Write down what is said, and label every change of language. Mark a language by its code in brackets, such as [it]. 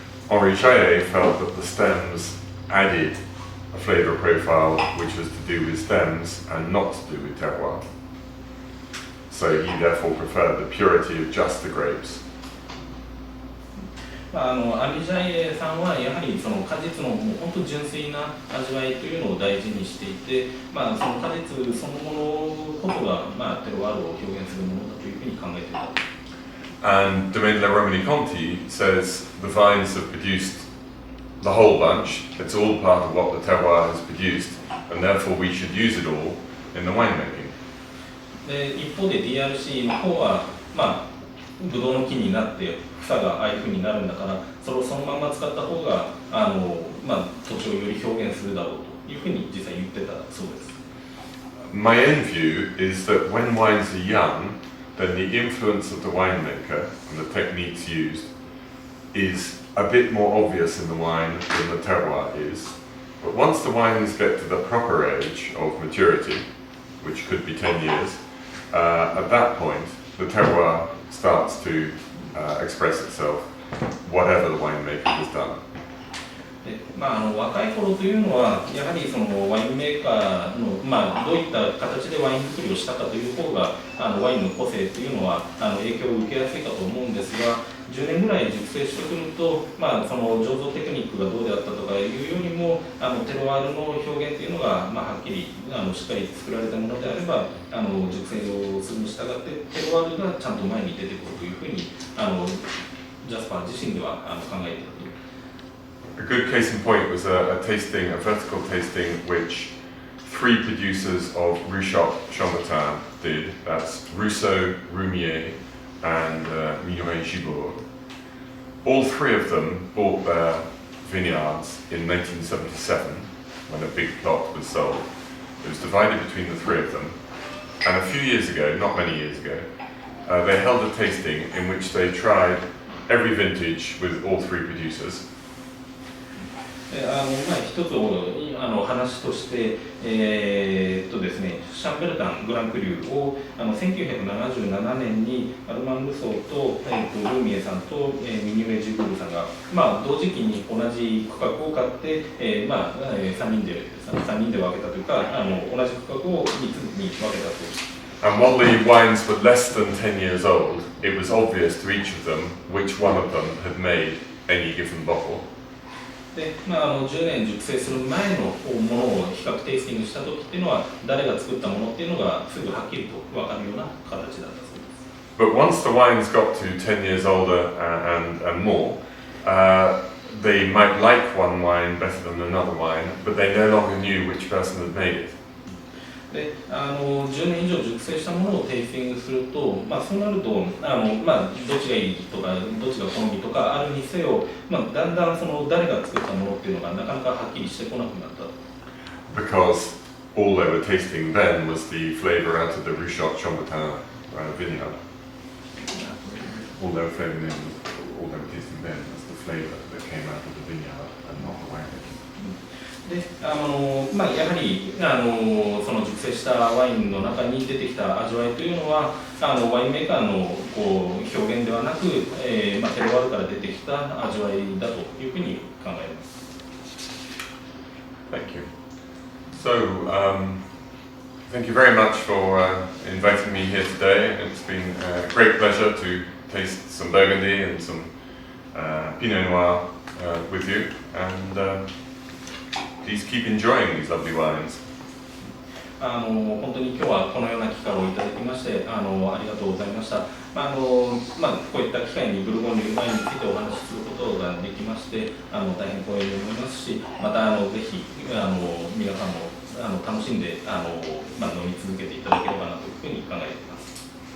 [en] Henri Chaillet felt that the stems added a flavour profile which was to do with stems and not to do with terroir. So he therefore preferred the purity of just the grapes. [ja] アミジャイエさんはやはりその果実のもう本当純粋な味わいというのを大事にしていて、その果実そのものこそが、テロワールを表現するものだというふうに考えていた。 [en] And Domaine La Romani Conti says the vines have produced the whole bunch. It's all part of what the terroir has produced, and therefore we should use it all in the winemaking. [ja] で一方で DRC の方はブドウの木になって草がああいうふうになるんだからそれをそのまま使った方が土地をより表現するだろうというふうに実際言ってたそうです。 [en] My own view is that when wines are young, then the influence of the winemaker and the techniques used is a bit more obvious in the wine than the terroir is. But once the wines get to the proper age of maturity, which could be 10 years, at that point the terroir starts to express itself, whatever the winemaker has done. [ja] で若い頃というのはやはりそのワインメーカーの、どういった形でワイン作りをしたかという方がワインの個性というのは影響を受けやすいかと思うんですが10年ぐらい熟成してくると、その醸造テクニックがどうであったとかいうよりもテロワールの表現というのが、はっきりしっかり作られたものであれば熟成をするに従ってテロワールがちゃんと前に出てくるというふうにジャスパー自身では考えている。 [en] A good case in point was a vertical tasting, which 3 producers of Ruchot Chambertin did. That's Rousseau, Roumier, and Minoret-Gibourg. All 3 of them bought their vineyards in 1977, when a big plot was sold. It was divided between the 3 of them. And a few years ago, not many years ago, they held a tasting in which they tried every vintage with all 3 producers. [ja] 一つ話としてですね、シャンベルタングランクリューを1977年にアルマン・ルソーと、ルーミエさんと、ミニュエ・ジブールさんが、同時期に同じ区画を買って、3人で分けたというか同じ区画を3つに分けたと。 [en] And while the wines were less than 10 years old, it was obvious to each of them which one of them had made any given bottle. [ja] で10年熟成する前のものを比較テイスティングした時っていうのは誰が作ったものっていうのがすぐはっきりと分かるような形だったそうです。 [en] But once the wines got to 10 years older and more, they might like one wine better than another wine, but they no longer knew which person had made it. [ja] で10年以上熟成したものをテイスティングすると、そうなるとどっちがいいとかどっちが好みとかあるにせよ、だんだんその誰が作ったものっていうのがなかなかはっきりしてこなくなった。 [en] Because all they were tasting then was the flavour out of the Ruchot Chambertin vineyard. All they were tasting then was the flavour that came out of the vineyard and not the winemaking. [ja] でやはりその熟成したワインの中に出てきた味わいというのはワインメーカーの表現ではなく、テロワールから出てきた味わいだというふうに考えます。 [en] Thank you. So, thank you very much for inviting me here today. It's been a great pleasure to taste some Burgundy and some Pinot Noir with you. And please keep enjoying these lovely wines. [ja] 本当に今日はこのような機会をいただきましてありがとうございました。こういった機会にブルゴーニュワインについてお話しすることができまして大変光栄に思いますし、またぜひ皆さんも楽しんで飲み続けていただければなというふうに考えています。